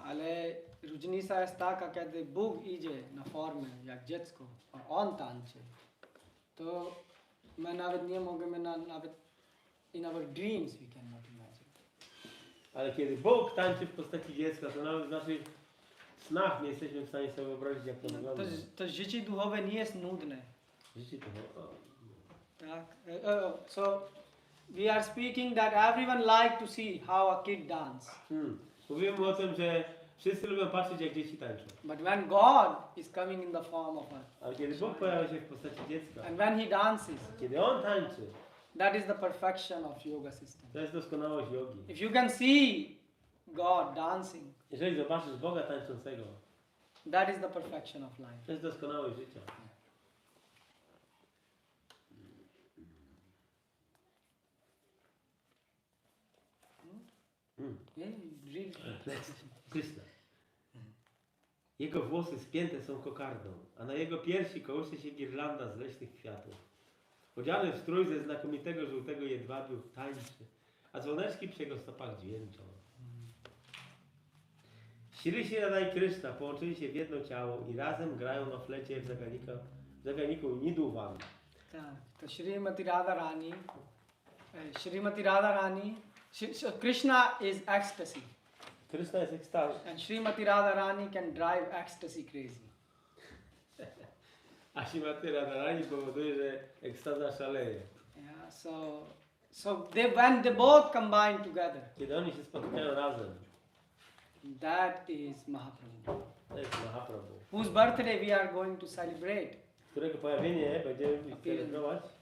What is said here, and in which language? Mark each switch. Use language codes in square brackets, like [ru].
[pl] Ale różnica jest taka, kiedy Bóg idzie na formę, jak dziecko, a On tańczy, to my nawet nie możemy, nawet [en] in our dreams we cannot imagine. [pl] Ale kiedy Bóg tańczy w postaci dziecka, to nawet w naszych snach nie jesteśmy w stanie sobie wyobrazić, jak to wygląda. To życie duchowe nie jest nudne. Życie duchowe. Tak. [en] So we are speaking that everyone like to see how a kid dance. [pl] Mówimy o tym, że wszyscy lubią patrzeć, jak dzieci tańczą. [en] But when God is coming in the form of a [pl] Ale kiedy Bóg pojawia się w postaci dziecka, [en] and when He dances, [pl] kiedy On tańczy, [en] that is the perfection of yoga system. [pl] to jest doskonałość jogi. [en] If you can see God dancing, [pl] Jeżeli zobaczysz Boga tańczącego, [en] that is the perfection of life. [pl] to jest doskonałość życia. [en] Yeah, really. Krishna. [pl] Jego włosy spięte są kokardą, a na jego piersi kołysze się girlanda z leśnych kwiatów. Odziany w strój ze znakomitego żółtego jedwabiu tańczy, a dzwoneczki przy jego stopach dźwięczą. Shri Radha i Krishna połączyli się w jedno ciało i razem grają na flecie w zaganiku Niduwan. Tak, to [en] Srimati Radharani, Krishna is ecstasy. [pl] Krishna jest ekstazy, [en] And Srimati Radharani can drive ecstasy crazy. [pl] a Shrimati Radharani powoduje, że ekstaza szaleje. [en] Yeah, so when they both combine together, [pl] Kiedy oni się spotykają razem, [en] that is Mahaprabhu. [pl] to jest Mahaprabhu, [en] Whose birthday we are going to celebrate [pl] którego pojawienie będziemy celebrować